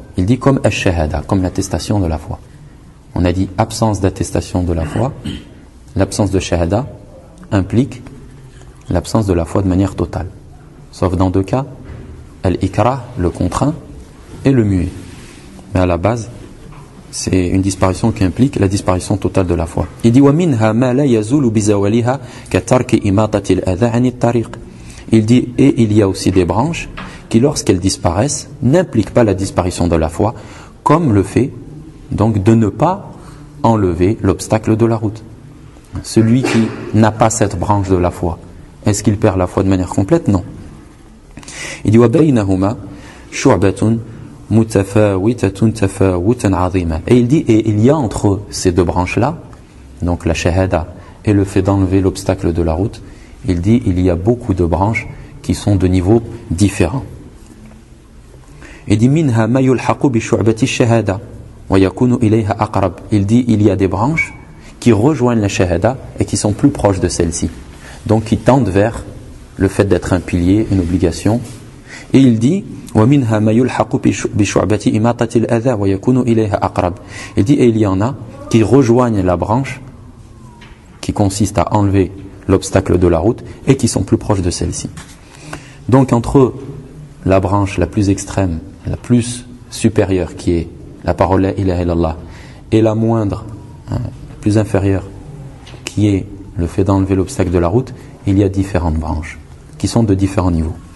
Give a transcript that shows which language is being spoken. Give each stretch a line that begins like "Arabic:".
French: Il dit, comme ash-shahada, comme l'attestation de la foi. On a dit absence d'attestation de la foi, l'absence de shahada implique l'absence de la foi de manière totale. Sauf dans deux cas, al-ikrah, le contraint, et le muet. Mais à la base, C'est une disparition qui implique la disparition totale de la foi. Il dit,
Arabic: وَمِنْهَا مَا لَا يَزُولُ بِزَوَلِهَا كَتَرْكِ إِمَاطَةِ الْأَذَىٰ عَنِ الطَّرِيقِ.
French: Il dit, et il y a aussi des branches qui, lorsqu'elles disparaissent, n'impliquent pas la disparition de la foi, comme le fait donc de ne pas enlever l'obstacle de la route. Celui qui n'a pas cette branche de la foi, est-ce qu'il perd la foi de manière complète? Non. Il dit,
Arabic: وَبَيْنَهُمَا شُعْبَةٌ مُتَفَاوِتَةٌ تَفَاوُتًا عَظِيمًا.
French: Et il dit, et il y a entre ces deux branches-là, donc la shahada et le fait d'enlever l'obstacle de la route, il dit, il y a beaucoup de branches qui sont de niveaux différents. Il dit,
Arabic: مِنْهَا مَا يُلْحَقُ بِشُعْبَةِ الشَّهَادَةِ وَيَكُونُ إِلَيْهَا أَقْرَبُ.
French: Il dit, il y a des branches qui rejoignent la shahada et qui sont plus proches de celle-ci, donc qui tendent vers le fait d'être un pilier, une obligation. Et il dit,
Arabic: وَمِنْهَا مَا يُلْحَقُ بِشُعْبَةِ إِمَاطَةِ الْأَذَىٰ وَيَكُونُ إِلَيْهَا أَقْرَبُ.
French: Il dit, et il y en a qui rejoignent la branche qui consiste à enlever l'obstacle de la route et qui sont plus proches de celle-ci. Donc entre la branche la plus extrême, la plus supérieure qui est la parole «
Arabic: ilaha illallah
French: » et la moindre, la plus inférieure qui est le fait d'enlever l'obstacle de la route, il y a différentes branches qui sont de différents niveaux.